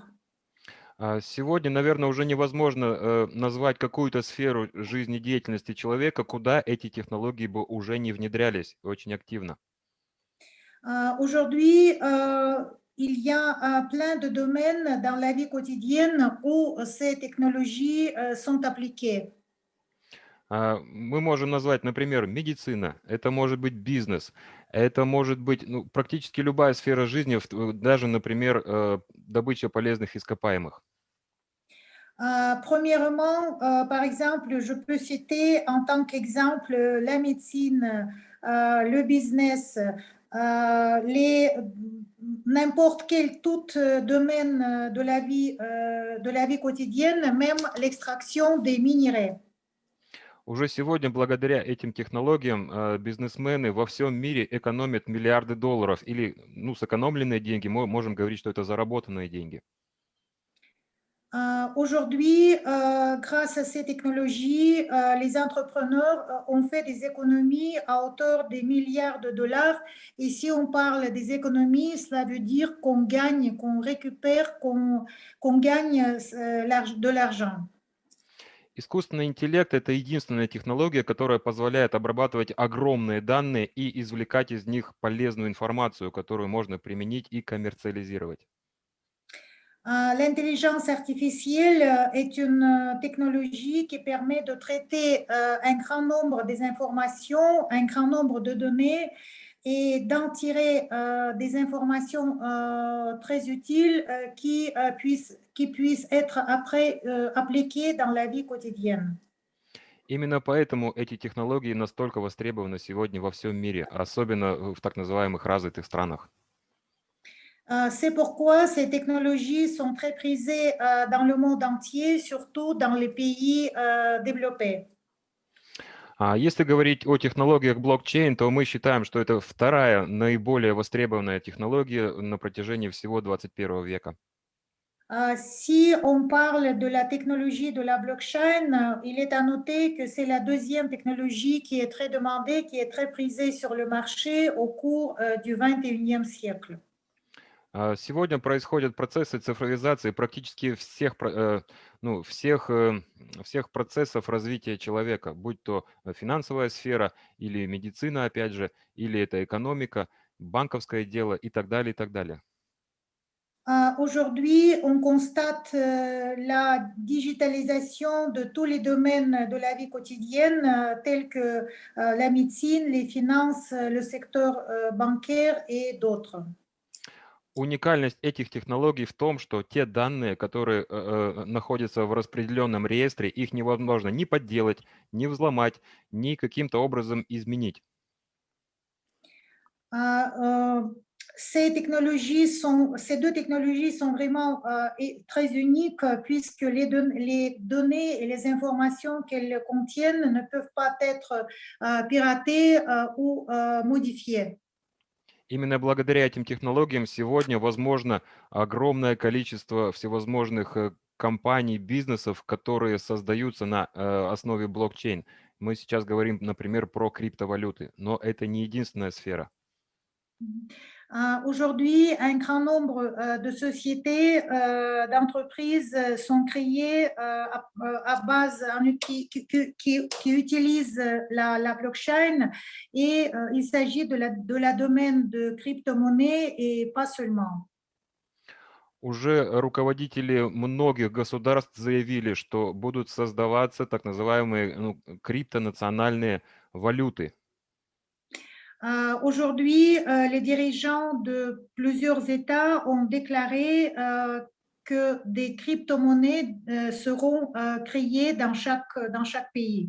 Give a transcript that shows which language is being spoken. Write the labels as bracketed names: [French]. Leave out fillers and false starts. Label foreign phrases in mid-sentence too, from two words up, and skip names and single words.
[Russian] Сегодня, наверное, уже невозможно назвать какую-то сферу жизнедеятельности человека, куда эти технологии бы уже не внедрялись очень активно. [French] Aujourd'hui, il y a plein de domaines dans la vie quotidienne où ces technologies sont appliquées. [Russian] Мы можем назвать, например, медицина, это может быть бизнес, это может быть практически любая сфера жизни, даже, например, добыча полезных ископаемых. [French] Premièrement, par exemple, je peux citer en tant qu'exemple la médecine, le business, n'importe quel tout domaine de la vie quotidienne, même l'extraction des minerais. [Russian] Уже сегодня, благодаря этим технологиям, бизнесмены во всем мире экономят миллиарды долларов. Или, сэкономленные деньги, мы можем говорить, что это заработанные деньги. [French] Aujourd'hui, grâce à ces technologies, les entrepreneurs ont fait des économies à hauteur des milliards de dollars. Et si on parle des économies, cela veut dire qu'on gagne, qu'on récupère, qu'on gagne de l'argent. [Russian] Искусственный интеллект– это единственная технология, которая позволяет обрабатывать огромные данные и извлекать из них полезную информацию, которую можно применить и коммерциализировать. [French] L'intelligence artificielle est une technologie qui permet de traiter un grand nombre des informations, un grand nombre de données et d'en tirer des informations très utiles qui puissent être après appliquées dans la vie quotidienne. [Russian] Именно поэтому эти технологии настолько востребованы сегодня во всем мире, особенно в так называемых развитых странах. [French] C'est pourquoi ces technologies sont très prisées dans le monde entier, surtout dans les pays développés. [Russian] А если говорить о технологиях блокчейн, то мы считаем, что это вторая наиболее востребованная технология на протяжении всего 21 века. [French] Si on parle de la technologie de la blockchain, il est à noter que c'est la deuxième technologie qui est très demandée, qui est très prisée sur le marché au cours du 21e siècle. [Russian] Сегодня происходят процессы цифровизации практически всех процессов развития человека, будь то финансовая сфера или медицина, опять же, или это экономика, банковское дело и так далее, и так далее. [French] Aujourd'hui, on constate la digitalisation de tous les domaines de la vie quotidienne, tels que la médecine, les finances, le secteur bancaire et d'autres. [Russian] Уникальность этих технологий в том, что те данные, которые находятся в распределенном реестре, их невозможно ни подделать, ни взломать, ни каким-то образом изменить. [French] Ces deux technologies sont vraiment très uniques puisque les données et les informations qu'elles contiennent ne peuvent pas être piratées ou modifiées. [Russian] Именно благодаря этим технологиям сегодня возможно огромное количество всевозможных компаний, бизнесов, которые создаются на основе блокчейн. Мы сейчас говорим, например, про криптовалюты, но это не единственная сфера. [French] Aujourd'hui, un grand nombre de sociétés, d'entreprises sont créées à base qui utilisent la blockchain et il s'agit de la domaine de crypto-monnaie et pas seulement. [Russian] Уже руководители многих государств заявили, что будут создаваться так называемые криптонациональные валюты. [French] Aujourd'hui, les dirigeants de plusieurs États ont déclaré que des crypto-monnaies seront créées dans chaque pays.